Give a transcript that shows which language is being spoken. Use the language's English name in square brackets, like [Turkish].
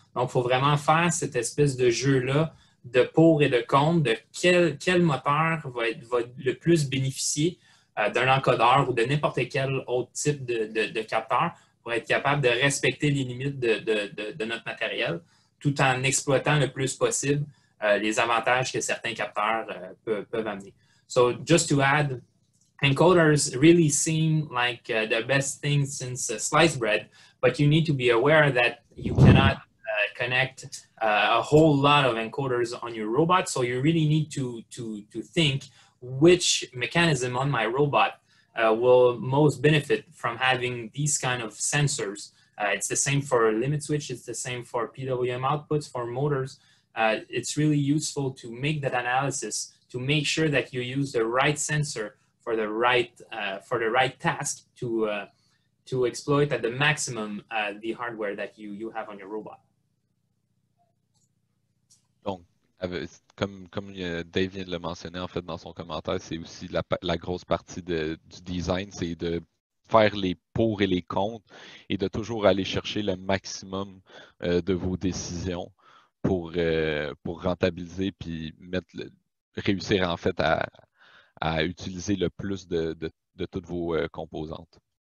[French] Donc, il faut vraiment faire cette espèce de jeu-là de pour et de contre de quel moteur va le plus bénéficier d'un encodeur ou de n'importe quel autre type de capteur pour être capable de respecter les limites de notre matériel tout en exploitant le plus possible les avantages que certains capteurs peuvent amener. [English] So, just to add, encoders really seem like the best thing since sliced bread, but you need to be aware that you cannot connect a whole lot of encoders on your robot. So you really need to think which mechanism on my robot will most benefit from having these kind of sensors It's the same for limit switch. It's the same for PWM outputs, for motors. It's really useful to make that analysis to make sure that you use the right sensor for the right task to exploit at the maximum the hardware that you have on your robot. [French] Donc, comme Dave vient de le mentionner en fait dans son commentaire, c'est aussi la grosse partie du design, c'est de faire les pour et les contre et de toujours aller chercher le maximum de vos décisions pour rentabiliser puis réussir en fait à utiliser le plus de toutes vos composantes.